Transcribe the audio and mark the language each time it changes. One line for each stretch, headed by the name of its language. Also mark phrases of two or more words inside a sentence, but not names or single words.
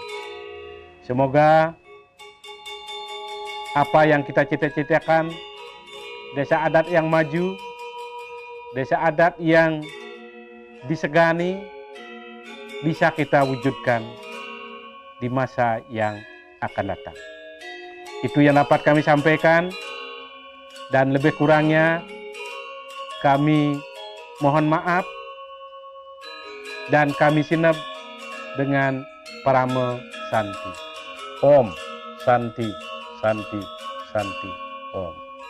Indonesian: Semoga apa yang kita cita-citakan, desa adat yang maju, desa adat yang disegani, bisa kita wujudkan di masa yang akan datang. Itu yang dapat kami sampaikan. dan lebih kurangnya kami mohon maaf dan kami sinep dengan
Sanskrit: Parama Santi. Om Santi, Santi, Santi, Om.